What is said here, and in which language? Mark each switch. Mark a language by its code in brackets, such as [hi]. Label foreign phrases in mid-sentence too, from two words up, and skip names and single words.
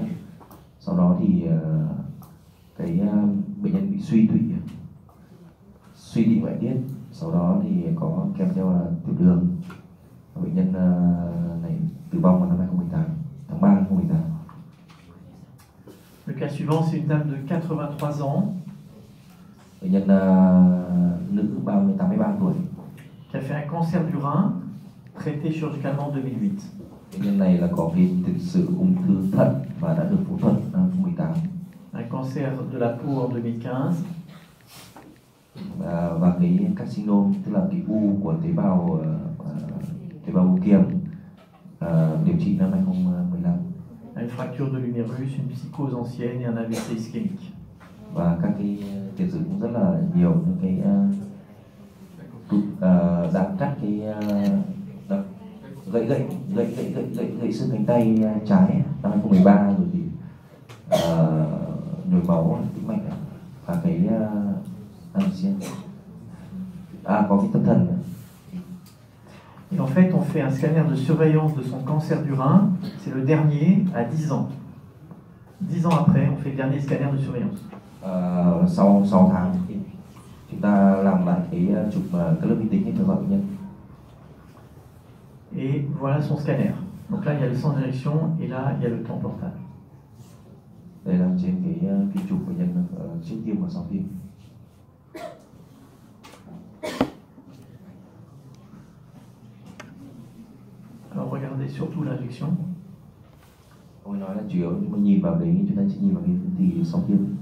[vi] Sau đó thì bệnh nhân bị suy tụy ngoại tiết, sau đó thì có kèm theo là tiểu đường. Bệnh nhân này tử vong vào năm 2018, tháng 3 2018. [fr] Le cas suivant, c'est une dame de 83 ans. [vi] Bệnh nhân nữ 83 tuổi. [fr] Qui a fait un cancer du rein, traité chirurgicalement en 2008. [vi] Bệnh nhân này là có cái tiền sử ung thư thận và đã được phẫu thuật năm 2018. [fr] Un cancer de la peau en 2015. [vi] Và cái carcinoma, tức là cái u của tế bào u kiềm, điều trị năm 2015. [fr] Une fracture de l'humérus, une psychose ancienne et un AVC ischémique. [vi] Và các cái tiền sử cũng rất là nhiều những cái đã cắt cái gãy xương cánh tay trái năm 2013 rồi thì nhồi máu tĩnh mạch và cái có cái tâm thần nữa. [fr] Et en fait, on fait un scanner de surveillance de son cancer du rein. C'est le dernier à 10 ans. 10 ans après, on fait le dernier scanner de surveillance. [vi] Sau 6 tháng thì chúng ta làm lại cái chụp cái lớp vi tính để theo dõi bệnh nhân. [fr] Et voilà son scanner. Donc là, il y a le sang d'injection et là, il y a le temps portable. [vi] Đây là trên cái chụp bệnh nhân trước tiêm và sau tiêm. [fr] Alors regardez surtout l'injection. [vi] Ông nói là chủ yếu nhưng mà nhìn vào đấy, chúng ta chỉ nhìn vào cái gì sau tiêm.